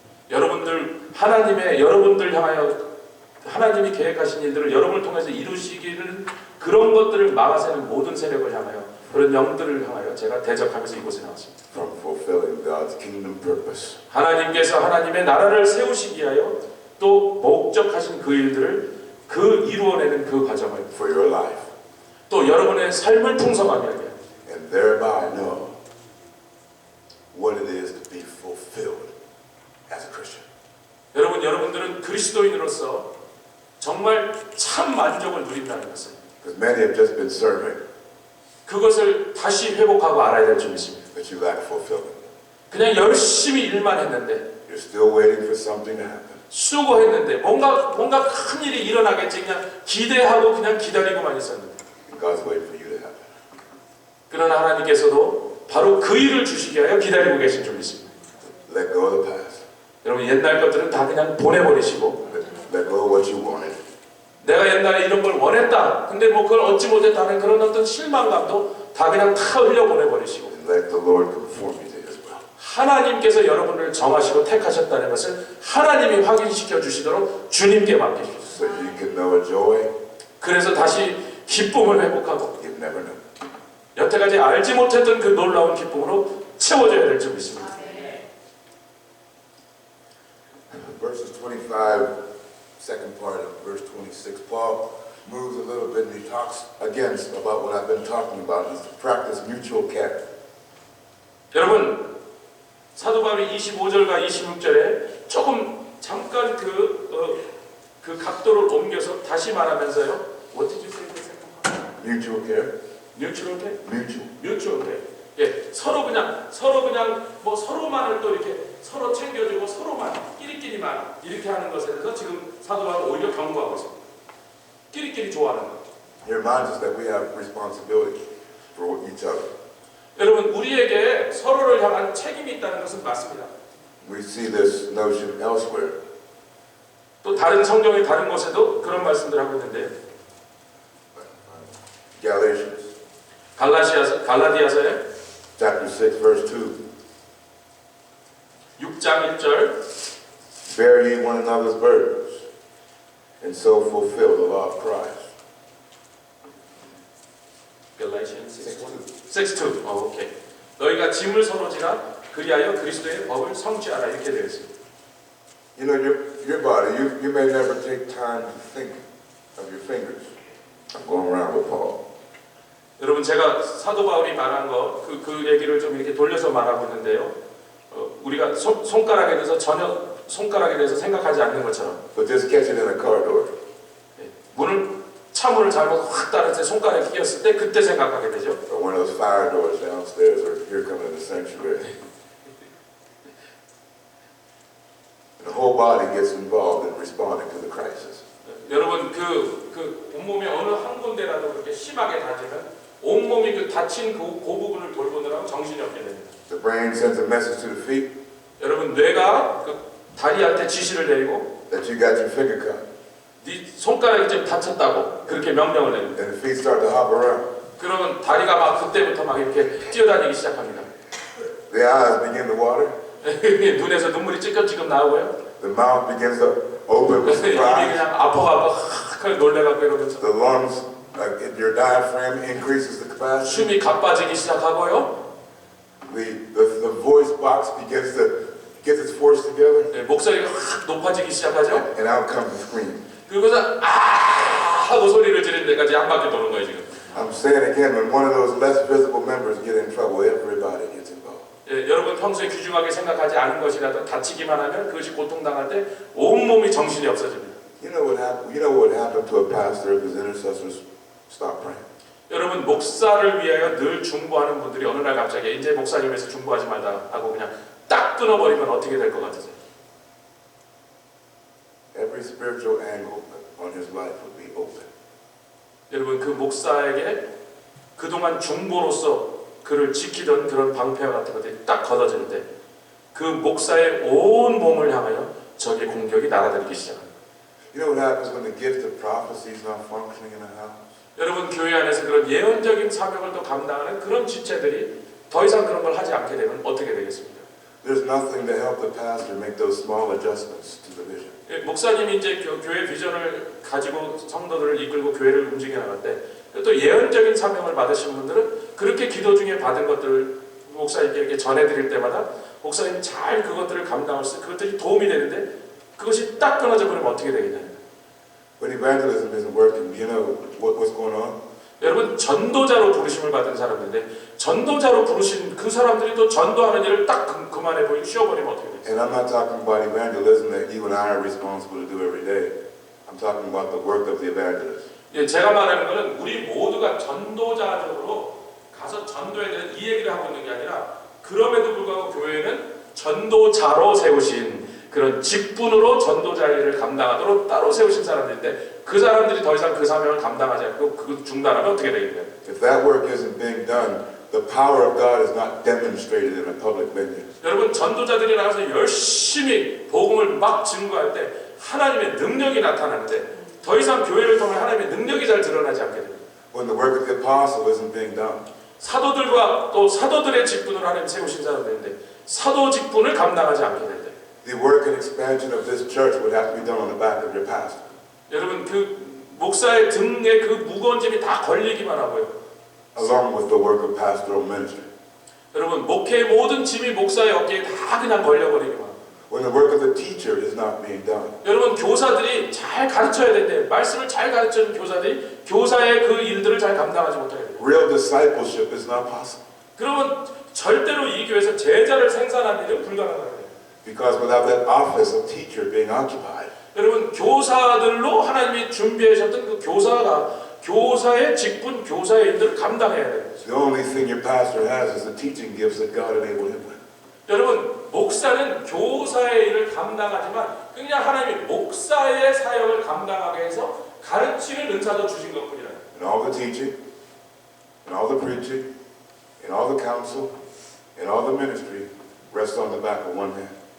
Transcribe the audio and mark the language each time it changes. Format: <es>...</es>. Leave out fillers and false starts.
<ko>여러분들 향하여 하나님이 계획하신 일들을 여러분을 통해서 이루시기를 그 그런 것들을 막아서는 모든 세력을 향하여 그런 영들을 향하여 제가 대적하면서 이곳에 나왔습니다.</ko> <en>from fulfilling God's kingdom purpose.</en> <ko>하나님께서 하나님의 나라를 세우시기 위하여 또 목적하신 그 일들을 이루어내는 그 과정을</ko> <en>For your life.</en> <ko>또 여러분의 삶을 풍성하게 하게</ko> <en>And thereby know what it is to be fulfilled as a Christian.</en> <ko>여러분들은 그리스도인으로서 정말 참 만족을 누린다는 것을</ko> <en>Because many have just been serving,</en> <ko>그것을 다시 회복하고 알아야 될 줄 믿습니다.</ko> <en>but you lack fulfillment.</en> <ko>그냥 열심히 일만 했는데</ko> <en>You're still waiting for something to happen.</en> <ko>수고했는데 뭔가 큰 일이 일어나겠지 그냥 기대하고 그냥 기다리고만 있었는데</ko> <en>And God's waiting for you to happen.</en> <ko>그러나 하나님께서도 바로 그 일을 주시기 위하여 기다리고 계신 줄 믿습니다.</ko> <en>Let go of the past.</en> <ko>여러분 옛날 것들은 다 그냥 보내버리시고</ko> <en>Let go of what you wanted.</en> <ko>내가 옛날에 이런 걸 원했다 근데 뭐 그걸 얻지 못했다는 그런 어떤 실망감도 다 그냥 다 흘려보내버리시고</ko> <en>And let the Lord conform you to His will.</en> <ko>하나님께서 여러분을 정하시고 택하셨다는 것을 하나님이 확인시켜 주시도록 주님께 맡기십시오.</ko> <en>So you can know a joy</en> <ko>그래서 다시 기쁨을 회복하고</ko> <en>you've never known.</en> <ko>여태까지 알지 못했던 그 놀라운 기쁨으로 채워져야 될 줄 믿습니다.</ko> <en>Verses 25, second part of verse 26, Paul moves a little bit and he talks again about what I've been talking about, is to practice mutual care.</en> <ko>여러분 사도 바울이 25절과 26절에 조금 잠깐 그 각도를 옮겨서 다시 말하면서요.</ko> <en>What did you say? Mutual care? Mutual care? Mutual. Mutual care.</en> <ko>예, 서로 그냥 뭐 서로만을 또 이렇게 서로 챙겨주고 서로만 끼리끼리만 이렇게 하는 것에 대해서 지금 사도 바울은 오히려 경고하고 있습니다. 끼리끼리 좋아하는 것.</ko> <en>He reminds us that we have responsibility for each other.</en> <ko>여러분 우리에게 서로를 향한 책임이 있다는 것은 맞습니다.</ko> <en>We see this notion elsewhere.</en> <ko>또 다른 성경의 다른 곳에도 그런 말씀들 하고 있는데</ko> <en>Galatians</en> <ko>갈라디아서에</ko> <en>chapter 6 verse 2.</en> <ko>6장 1절</ko> <en>Bear ye one another's burdens, and so fulfill the law of Christ. Galatians 6:2. 오케이.</en> <ko>너희가 짐을 서로 지라 그리하여 그리스도의 법을 성취하라 이렇게 되어 있습니다.</ko> <en>You know, your body, you may never take time to think of your fingers. I'm going around with Paul.</en> <ko>여러분 제가 사도 바울이 말한 거 그 얘기를 좀 이렇게 돌려서 말하고 있는데요. 우리가 손가락에 대해서 전혀 손가락에 대해서 생각하지 않는 것처럼.</ko> <en>But just catch it in a car door.</en> <ko>차문을 잘못 확 따라서 손가락에 끼었을 때 그때 생각하게 되죠.</ko> <en>Or one of those fire doors downstairs, or here coming the sanctuary. The whole body gets involved in responding to the crisis.</en> <ko>여러분 그 온몸이 어느 한 군데라도 그렇게 심하게 다치면 온몸이 그 다친 그 부분을 돌보느라고 정신이 없게 됩니다.</ko> <en>The brain sends a message to the feet</en> <ko>여러분 뇌가 그 다리한테 지시를 내리고</ko> <en>that you got your finger cut.</en> <ko>네 손가락이 좀 다쳤다고 그렇게 명령을 내립니다.</ko> <en>And the feet start to hop around.</en> <ko>그러면 다리가 막 그때부터 막 이렇게 뛰어다니기 시작합니다.</ko> <en>The eyes begin to water.</en> <ko>눈에서 눈물이 찔끔찔끔 나오고요.</ko> <en>The mouth begins to open with</en> <ko>입이</ko> <en>surprise.</en> <ko>그냥 아파갖고 확 놀래갖고 이러면서</ko> <en>The lungs, your diaphragm increases the capacity.</en> <ko>숨이 가빠지기 시작하고요.</ko> <en>The voice box begins to get its force together.</en> <ko>목소리가 확 높아지기 시작하죠.</ko> <en>And out comes the scream.</en> <ko>그러고서 아 하고 소리를 지르는 데까지 한 바퀴 도는 거예요 지금.</ko> <en>I'm saying again, when one of those less visible members get in trouble, everybody gets involved.</en> <ko>여러분 평소에 귀중하게 생각하지 않은 것이라도 다치기만 하면 그것이 고통당할 때 온몸이 정신이 없어집니다.</ko> <en>You know what happened to a pastor if his intercessors stop praying?</en> <ko>여러분 목사를 위하여 늘 중보하는 분들이 어느 날 갑자기 이제 목사님에서 중보하지 말자 하고 그냥 딱 끊어버리면 어떻게 될 것 같으세요?</ko> <en>Every spiritual angle on his life would be open.</en> <ko>여러분 그 목사에게 그동안 중보로서 그를 지키던 그런 방패와 같은 것들이 딱 걷어질 때 그 목사의 온 몸을 향하여 적의 공격이 날아들기 시작합니다.</ko> <en>You know what happens when the gift of prophecy is not functioning in a house?</en> <ko>여러분 교회 안에서 그런 예언적인 사명을 또 감당하는 그런 지체들이 더 이상 그런 걸 하지 않게 되면 어떻게 되겠습니까?</ko> <en>There's nothing to help the pastor make those small adjustments to the vision.</en> <ko>목사님이 이제 교회 비전을 가지고 성도들을 이끌고 교회를 움직여 나갈 때 또 예언적인 사명을 받으신 분들은 그렇게 기도 중에 받은 것들을 목사님께 이렇게 전해드릴 때마다 목사님이 잘 그것들을 감당할 수, 그것들이 도움이 되는데 그것이 딱 끊어져 버리면 어떻게 되겠냐.</ko> <en>When evangelism isn't working, you know what's going on?</en> <ko>여러분, 전도자로 부르심을 받은 사람들인데 전도자로 부르신 그 사람들이 또 전도하는 일을 딱 그만해버리고 쉬어버리면 어떻게 되겠어요?</ko> <en>And I'm not talking about evangelism that you and I are responsible to do every day. I'm talking about the work of the evangelist.</en> <ko>예, 제가 말하는 것은 우리 모두가 전도자적으로 가서 전도에 대한 이 얘기를 하고 있는 게 아니라 그럼에도 불구하고 교회는 전도자로 세우신 그런 직분으로 전도자 일을 감당하도록 따로 세우신 사람들인데 그 사람들이 더 이상 그 사명을 감당하지 않고 그 중단하면 어떻게 되겠냐요?</ko> <en>If that work isn't being done, the power of God is not demonstrated in a public venue.</en> <ko>여러분, 전도자들이 나가서 열심히 복음을 막 증거할 때 하나님의 능력이 나타나는데 더 이상 교회를 통해 하나님의 능력이 잘 드러나지 않게 됩니다.</ko> <en>When the work of the apostle isn't being done.</en> <ko>사도들과 또 사도들의 직분을 하나님 세우신 사람들인데 사도 직분을 감당하지 않게 될 때</ko> <en>The work and expansion of this church would have to be done on the back of your pastor.</en> <ko>여러분, 그 목사의 등에 그 무거운 짐이 다 걸리기만 하고요.</ko> <en>Along with the work of pastoral ministry.</en> <ko>여러분, 목회의 모든 짐이 목사의 어깨에 다 그냥 걸려버리기만 하고</ko> <en>When the work of the teacher is not being done.</en> <ko>여러분, 교사들이 잘 가르쳐야 되는데 말씀을 잘 가르치는 교사들이 교사의 그 일들을 잘 감당하지 못하게 돼요.</ko> <en>Real discipleship is not possible.</en> <ko>그러면 절대로 이 교회에서 제자를 생산하는 일은 불가능하게 돼요.</ko> <en>Because without that office of teacher being occupied.</en> <ko>여러분, 교사들로 하나님이 준비하셨던 그 교사가 교사의 직분, 교사의 일들을 감당해야 돼요.</ko> <en>The only thing your pastor has is the teaching gifts that God enabled him with.</en> <ko>여러분, 목사는 교사의 일을 감당하지만 그냥 하나님이 목사의 사역을 감당하게 해서 가르치는 은사도 주신 것뿐이라.</ko> <en>And all the teaching, and all the preaching, and all the counsel, and all the ministry rests on the back of one man.</en>